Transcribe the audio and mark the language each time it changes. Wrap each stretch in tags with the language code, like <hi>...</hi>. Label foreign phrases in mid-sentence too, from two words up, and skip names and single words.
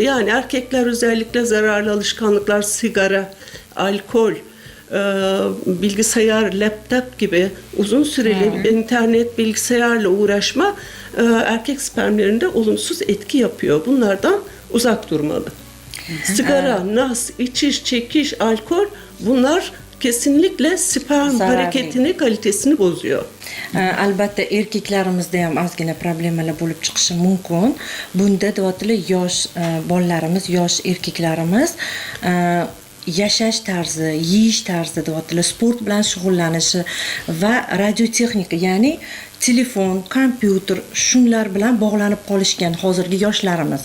<tr>Yani erkekler özellikle zararlı alışkanlıklar, sigara, alkol, bilgisayar, laptop gibi uzun süreli internet, bilgisayarla uğraşma erkek spermlerinde olumsuz etki yapıyor. Bunlardan uzak durmalı. Sigara, nas, içiş, çekiş, alkol bunlar kesinlikle sperm hareketini, kalitesini bozuyor.</tr> <uz>Albatta erkaklarimizda ham ozgina problemalar bo'lib chiqishi mumkin. Bunda deyaptilar yosh bolalarimiz, yosh erkaklarimiz yashash tarzi, yeyish tarzi deyaptilar, sport bilan shug'ullanishi va radiotexnika, ya'ni telefon, kompyuter shunlar bilan bog'lanib qolishgan hozirgi yoshlarimiz.</uz>